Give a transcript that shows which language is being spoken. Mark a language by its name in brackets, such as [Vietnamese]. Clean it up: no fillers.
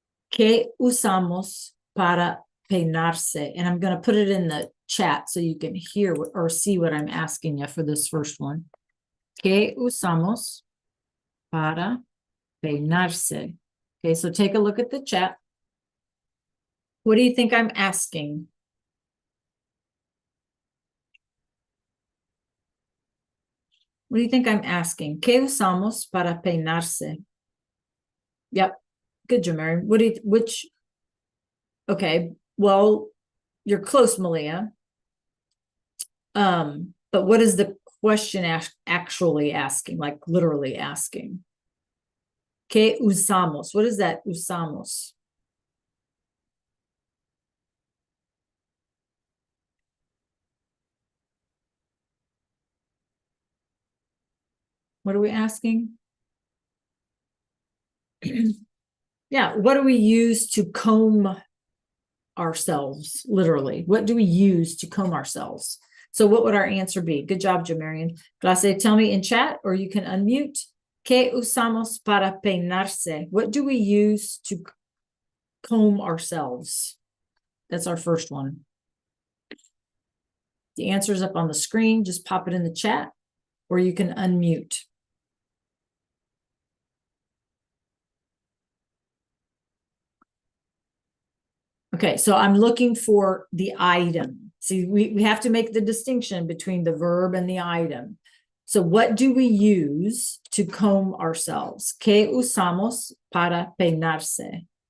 [Spanish] ¿Qué usamos para peinarse? [English] And I'm going to put it in the chat so you can hear or see what I'm asking you for this first one. [Spanish] ¿Qué usamos para peinarse? [English] Okay, so take a look at the chat. What do you think I'm asking? What do you think I'm asking? [Spanish] ¿Qué usamos para peinarse? [English] Yep. Good, Jamari. Okay, well, you're close, Malia. But what is the question actually asking, like literally asking? [Spanish] ¿Qué usamos? [English] What is that usamos? What are we asking? Yeah, what do we use to comb ourselves, literally? What do we use to comb ourselves? So what would our answer be? Good job, Jamarian. Clase, tell me in chat, or you can unmute. [Spanish] ¿Qué usamos para peinarse? [English] What do we use to comb ourselves? That's our first one. The answer is up on the screen. Just pop it in the chat, or you can unmute. Okay, so I'm looking for the item. See, we have to make the distinction between the verb and the item. So what do we use to comb ourselves? [Spanish] ¿Qué usamos para peinarse?